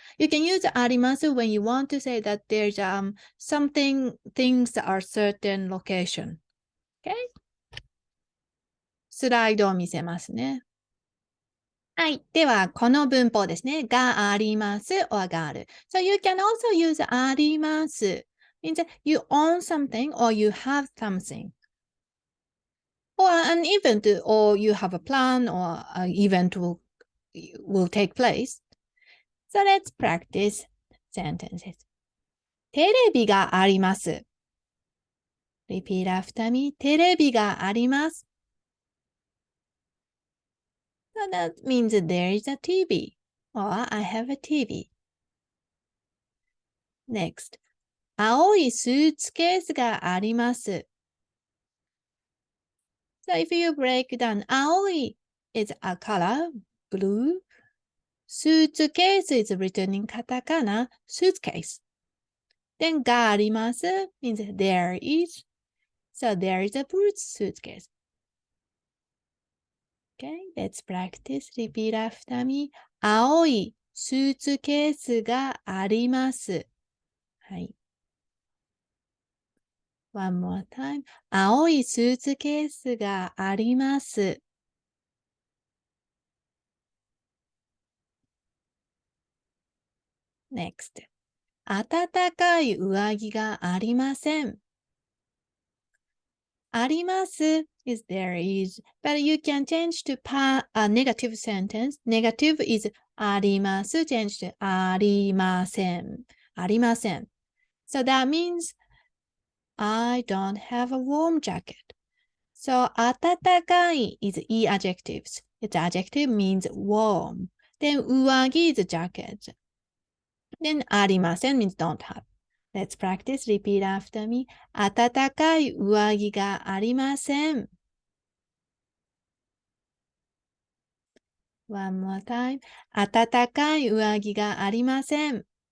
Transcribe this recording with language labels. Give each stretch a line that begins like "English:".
English: You can use あります when you want to say that there's something, things are certain location. Okay?
Japanese: スライドを見せますね。はい。では、この文法ですね。があります or がある。
English: So you can also use あります。 means you own something or you have something.Or an event, or you have a plan, or an event will take place. So let's practice sentences.
Japanese: テレビがあります。
English: Repeat after me.
Japanese: テレビがあります。
English: So that means there is a TV, or I have a TV. Next.
Japanese: 青いスーツケースがあります。
English: So if you break down, 青い is a color, blue. スーツケース is written in katakana, suitcase.Then があります means there is. So there is a blue suitcase. Okay, let's practice. Repeat after me.
Japanese: 青いスーツケースがあります。はい。
English: One more time.
Japanese: 青いスーツケースがあります。
English: Next.
Japanese: 暖かい上着がありません。
English: あります is there is, but you can change to a negative sentence. Negative is あります change to ありません。
Japanese: ありません。
English: So that means I don't have a warm jacket. So 暖かい is e adjectives. Its adjective means warm. Then 上着 is jacket. Then ありません means don't have.Let's practice. Repeat after me.
Japanese: 暖かい上着がありません。
English: One more time.
Japanese: 暖かい上着がありません。